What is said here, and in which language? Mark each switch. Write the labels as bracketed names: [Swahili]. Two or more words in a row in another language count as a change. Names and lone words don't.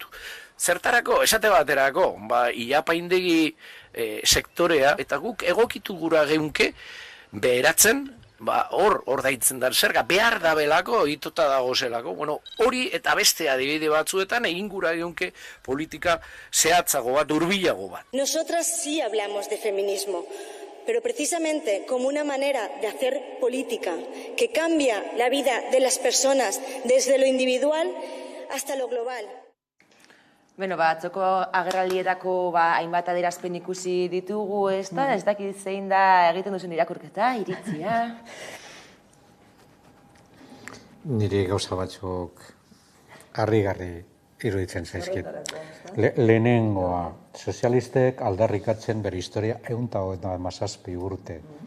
[Basque] Zertarako, esate baterako, ilapaindegi sektorea, eta guk egokitu gura geunke beheratzen, hor daitzen da zerga, behar da belako, itota dago zelako, hori eta beste adibide batzuetan egin gura geunke politika zehatzago bat, hurbilago bat. [Spanish] Nosotras sí hablamos de feminismo, pero precisamente como una manera de hacer política que cambia la vida de las personas desde lo individual hasta lo global. [Basque] Atzoko agerraldietako hainbat adierazpen ikusi ditugu, ez dakit zein da egiten duzen irakurketa, iritzia. Niri gauza batzuk harrigarri iruditzen zaizkit. Lehenengoa, sozialistek aldarrikatzen bere historia 137 urte.